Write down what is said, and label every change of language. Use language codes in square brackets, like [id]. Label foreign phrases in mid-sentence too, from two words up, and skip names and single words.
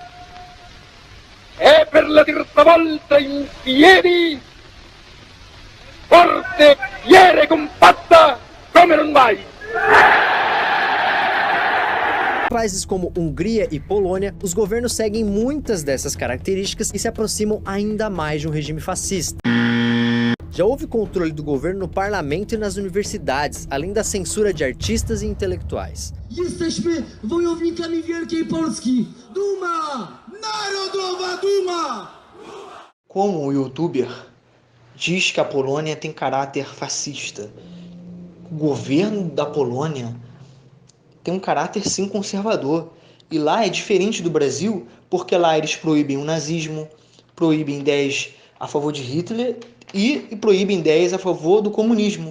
[it] è per la terza volta in piedi, forte, fiera e compatta come non mai. [pt] Em países como Hungria e Polônia, os governos seguem muitas dessas características e se aproximam ainda mais de um regime fascista. Já houve controle do governo no parlamento e nas universidades, além da censura de artistas e intelectuais. [pl] Jesteśmy wojownikami Wielkiej Polski! Duma! Narodowa Duma! [pt] Como o youtuber diz que a Polônia tem caráter fascista, o governo da Polônia tem um caráter sim conservador. E lá é diferente do Brasil, porque lá eles proíbem o nazismo, proíbem ideias a favor de Hitler e proíbem ideias a favor do comunismo.